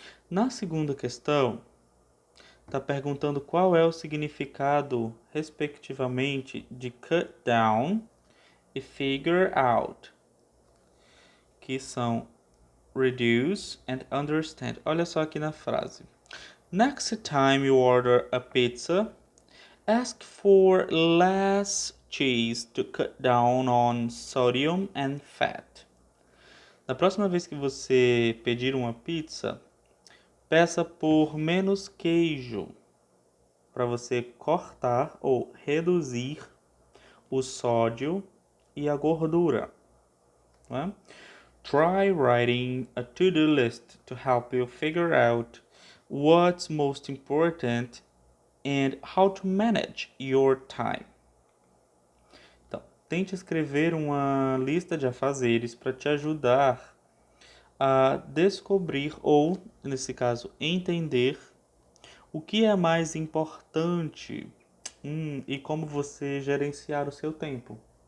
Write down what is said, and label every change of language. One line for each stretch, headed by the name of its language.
Portuguese: Na segunda questão, está perguntando qual é o significado, respectivamente, de cut down e figure out, que são reduce and understand. Olha só aqui na frase.
English: Next time you order a pizza, ask for less cheese to cut down on sodium and fat.
Portuguese: Na próxima vez que você pedir uma pizza, peça por menos queijo para você cortar ou reduzir o sódio e a gordura. Né?
English: Try writing a to-do list to help you figure out what's most important and how to manage your time.
Portuguese: Então, tente escrever uma lista de afazeres para te ajudar a descobrir ou, nesse caso, entender o que é mais importante e como você gerenciar o seu tempo.